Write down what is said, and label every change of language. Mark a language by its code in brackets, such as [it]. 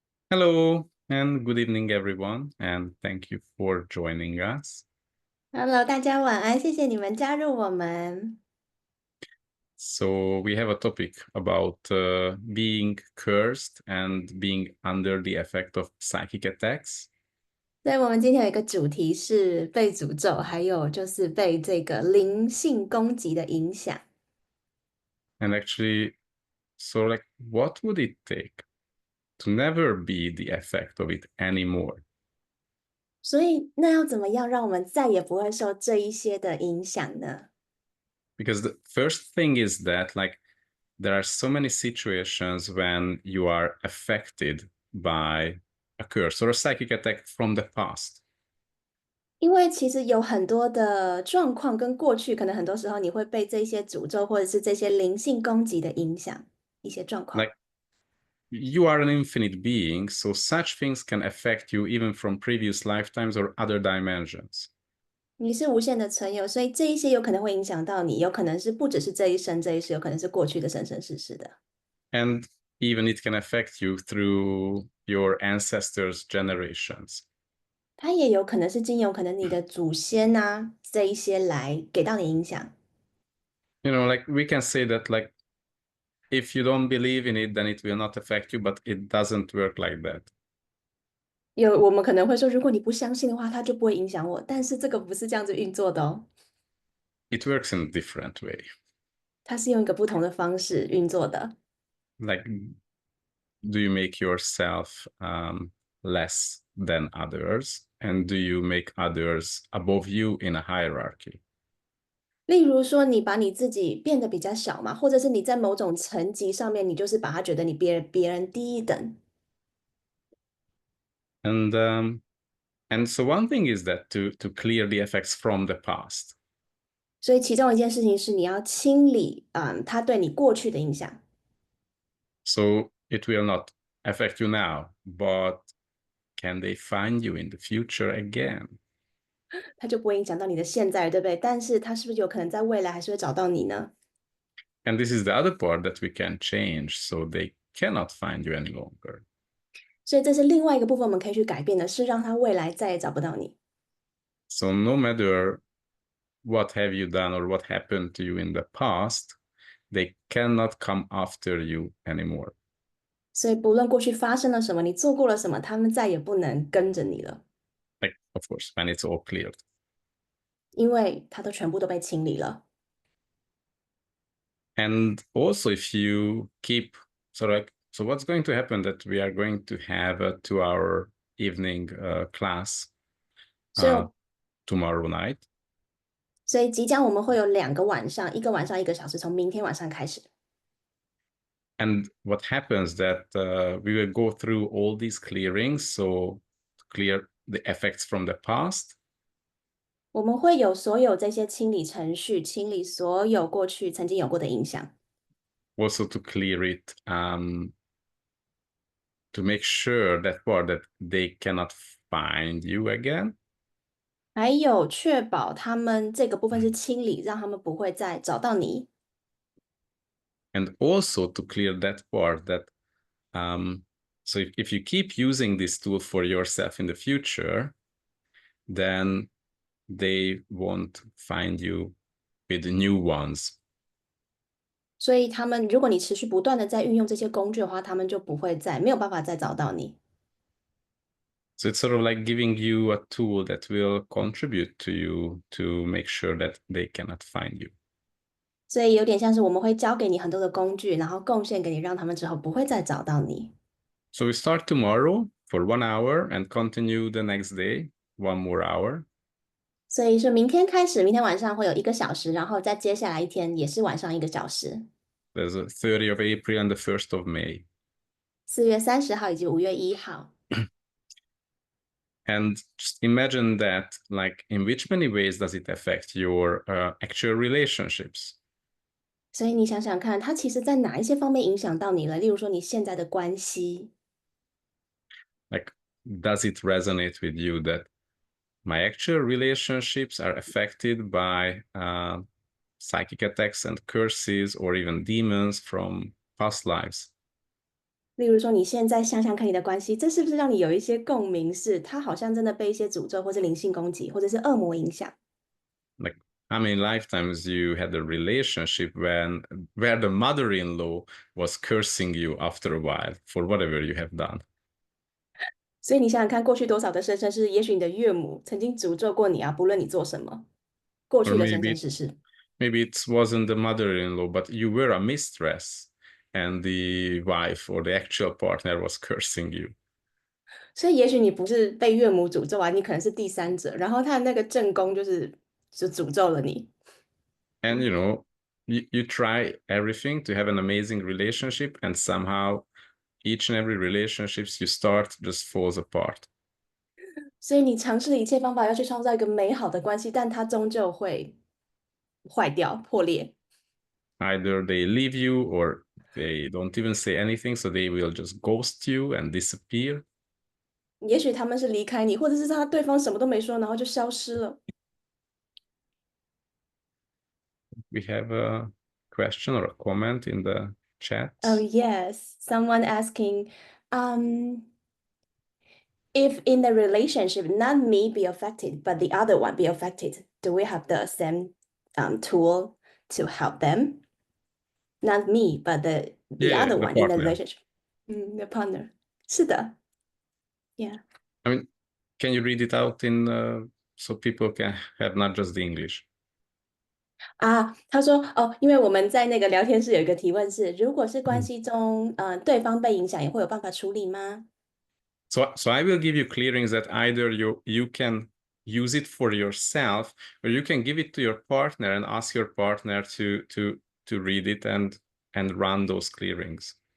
[en] Hello and good evening, everyone, and thank you for joining us. [zh] Hello，大家晚安，谢谢你们加入我们。 [en] So we have a topic about being cursed and being under the effect of psychic attacks. [zh] 所以我们今天有一个主题是被诅咒，还有就是被这个灵性攻击的影响。 [en] And actually, so like, what would it take to never be the effect of it anymore? [zh] 所以那要怎么样让我们再也不会受这一些的影响呢？ [en] Because the first thing is that, like, there are so many situations when you are affected by a curse or a psychic attack from the past. [zh] 因为其实有很多的状况跟过去，可能很多时候你会被这些诅咒或者是这些灵性攻击的影响一些状况。 [en] Like, you are an infinite being, so such things can affect you even from previous lifetimes or other dimensions. [zh] 你是无限的存有，所以这一些有可能会影响到你，有可能是不只是这一生这一世，有可能是过去的生生世世的。 [en] And even it can affect you through your ancestors' generations. [zh] 它也有可能是经由可能你的祖先啊这一些来给到你影响。 [en] You know, like we can say that, like, if you don't believe in it, then it will not affect you, but it doesn't work like that. [zh] 我们可能会说，如果你不相信的话，它就不会影响我。但是这个不是这样子运作的哦， [en] It works in a different way. [zh] 它是用一个不同的方式运作的。 [en] Like, do you make yourself less than others? And do you make others above you in a hierarchy? [zh] 例如说，你把你自己变得比较小嘛，或者是你在某种层级上面，你就是把他觉得你别人低一等。 [en] And so one thing is that to clear the effects from the past. [zh] 所以其中一件事情是你要清理，他对你过去的影响。 [en] So it will not affect you now, but can they find you in the future again? [zh] 它就不会影响到你的现在，对不对？但是它是不是有可能在未来还是会找到你呢？ [en] And this is the other part that we can change, so they cannot find you any longer. [zh] 所以这是另外一个部分我们可以去改变的，是让他未来再也找不到你。 [en] So no matter what have you done or what happened to you in the past, they cannot come after you anymore. [zh] 所以不论过去发生了什么，你做过了什么，他们再也不能跟着你了， [en] Like, of course, when it's all cleared. [zh] 因为它都全部都被清理了。 [en] And also, if you keep so what's going to happen that we are going to have a 2-hour evening class [zh] 所以， [en] tomorrow night. [zh] 所以即将我们会有2个晚上，一个晚上1个小时，从明天晚上开始。 [en] And what happens that we will go through all these clearings, so clear the effects from the past. [zh] 我们会有所有这些清理程序，清理所有过去曾经有过的影响。 [en] Also to clear it, to make sure that they cannot find you again. [zh] 还有确保他们这个部分是清理，让他们不会再找到你。 [en] And also to clear that part that, so if you keep using this tool for yourself in the future, then they won't find you with new ones. [zh] 所以他们，如果你持续不断的在运用这些工具的话，他们就没有办法再找到你。 [en] So it's sort of like giving you a tool that will contribute to you to make sure that they cannot find you. [zh] 所以有点像是我们会教给你很多的工具，然后贡献给你，让他们之后不会再找到你。 [en] So we start tomorrow for 1 hour and continue the next day, 1 more hour. [zh] 所以说明天开始，明天晚上会有1个小时，然后再接下来一天也是晚上1个小时。 [en] There's a 30th of April and the 1st of May. [zh] 4月30号以及5月1号。 [en] And just imagine that, like, in which many ways does it affect your actual relationships? [zh] 所以你想想看，它其实在哪一些方面影响到你了？例如说你现在的关系， [en] Like, does it resonate with you that my actual relationships are affected by psychic attacks and curses or even demons from past lives? [zh] 例如说，你现在想想看你的关系，这是不是让你有一些共鸣？是他好像真的被一些诅咒，或是灵性攻击，或者是恶魔影响。 [en] Like how many lifetimes you had a relationship where the mother-in-law was cursing you after a while for whatever you have done? [zh] 所以你想想看，过去多少的生生世世，也许你的岳母曾经诅咒过你啊，不论你做什么，过 [en] Or [zh] 去的生生世世。 [en] maybe it wasn't the mother-in-law, but you were a mistress and the wife or the actual partner was cursing you. [zh] 所以也许你不是被岳母诅咒啊，你可能是第三者，然后他的那个正宫就诅咒了你。 [en] And you try everything to have an amazing relationship, and somehow each and every relationships you start just falls apart. [zh] 所以你尝试了一切方法要去创造一个美好的关系，但它终究会坏掉、破裂。 [en] Either they leave you or they don't even say anything, so they will just ghost you and disappear. [zh] 也许他们是离开你，或者是对方什么都没说，然后就消失了。 [en] We have a question or a comment in the chat. Oh yes, someone asking, if in the relationship, not me be affected, but the other one be affected, do we have the same tool to help them? Not me, but the Yeah, other one in the partner. relationship. The partner. [zh] 是的 [en] Yeah. I mean, can you read it out in so people can have not just the English? [zh] 啊，他说哦，因为我们在那个聊天室有一个提问是，如果是关系中，对方被影响，也会有办法处理吗？ [en] So I will give you clearings that either you can use it for yourself, or you can give it to your partner and ask your partner to read it and run those clearings.